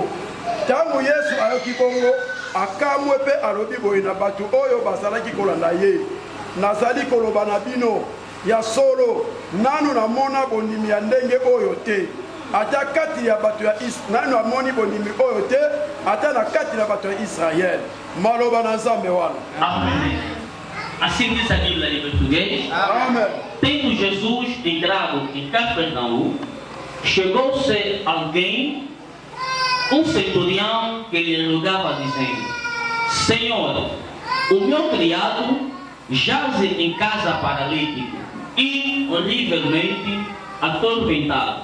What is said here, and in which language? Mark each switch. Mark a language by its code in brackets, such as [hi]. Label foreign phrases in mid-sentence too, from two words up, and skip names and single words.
[ln] Tangu Yesu ayoki bongo, akamwe pe alobi boye na batu oyo bazalaki kolanda ye. Nazali koloba na bino ya solo, nanu namona bondimi ya ndenge oyo te. Ata kati ya batu ya nanu amoni bondimi oyo te, ata na kati ya batu ya Israel. Maloba na Nzambe wana. [pt] Amém. Assim diz a Bíblia em português. Amém. Tendo Jesus entrado em Cafarnaum, chegou-se alguém, um centurião, que lhe rogava dizendo: Senhor, o meu criado jaze em casa paralítico e horrivelmente atormentado.